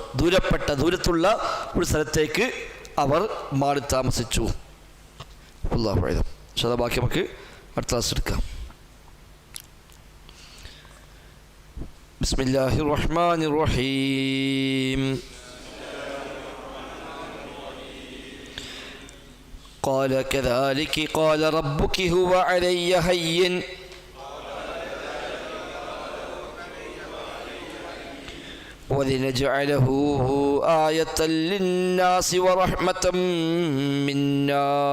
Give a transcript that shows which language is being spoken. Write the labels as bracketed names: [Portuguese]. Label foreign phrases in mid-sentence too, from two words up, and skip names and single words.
[Malayalam] ദൂരത്തുള്ള ഒരു സ്ഥലത്തേക്ക് അവർ മാറി താമസിച്ചു. [Arabic] الله أعلم. [Malayalam] ബാക്കി നമുക്ക് അടുത്ത ക്ലാസ് എടുക്കാം. [Arabic] بسم الله الرحمن الرحيم. قال كذلك قال ربك هو علي هين ولنجعله آية للناس ورحمة منا